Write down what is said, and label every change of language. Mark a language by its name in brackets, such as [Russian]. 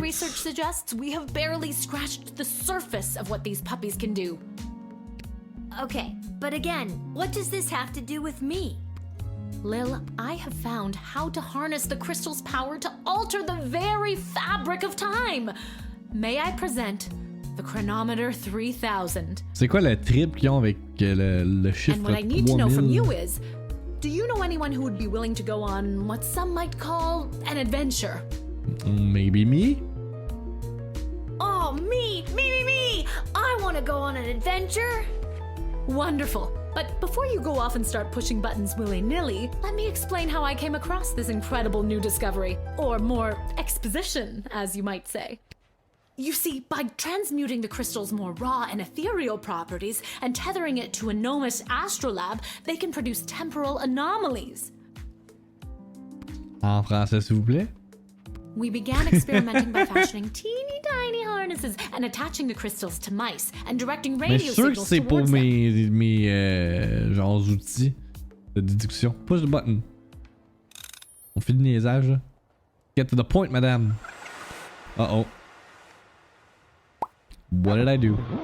[English] research suggests we have barely scratched the surface of what these puppies can do. Okay, but again, what does this have to do with me? Lil, I have found how to harness the crystal's power to alter the very fabric of time. May I present the Chronometer 3000? [French] C'est quoi le trip qu'ils ont avec le chiffre [English] And what I need to know from 3000? you is, do you know anyone who would be willing to go on what some might call an adventure? Maybe me? Oh, me! I want to go on an adventure. Wonderful. But before you go off and start pushing buttons willy-nilly, let me explain how I came across this incredible new discovery. Or more, exposition, as you might say. You see, by transmuting the crystal's more raw and ethereal properties and tethering it to a gnomish astrolabe, they can produce temporal anomalies. [French] En français, s'il vous plaît? [English] We began experimenting by fashioning teeny tiny harnesses and attaching the crystals to mice and directing [French] Mais je [English] radio [French] suis sûr que [English] signals [French] c'est pour [English] towards them. [French] mes genre outils de déduction. [English] Push the button. [French] On fait du niaisage là. [English] Get to the point, madame. Uh-oh. What did I do?